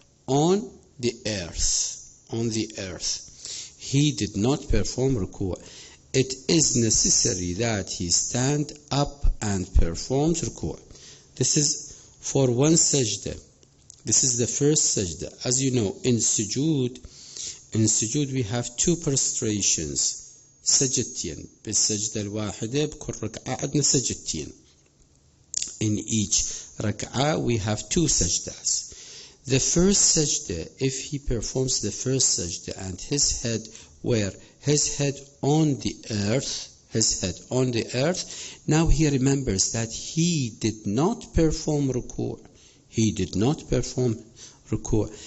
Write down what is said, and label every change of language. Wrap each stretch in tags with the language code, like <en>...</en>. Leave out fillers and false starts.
<en>On the earth. He did not perform ruku'. It is necessary that he stand up and performs ruku'. This is for one sajda. This is the first sajda. As you know, in sujood we have two prostrations.</en> <ar>سجدتين بالسجدة الواحدة بكل ركعة عندنا سجدتين.</ar> <en>In each rak'ah we have two sajdas. The first sajda, if he performs the first sajda and his head where? His head on the earth, now he remembers that he did not perform ruku'.</en>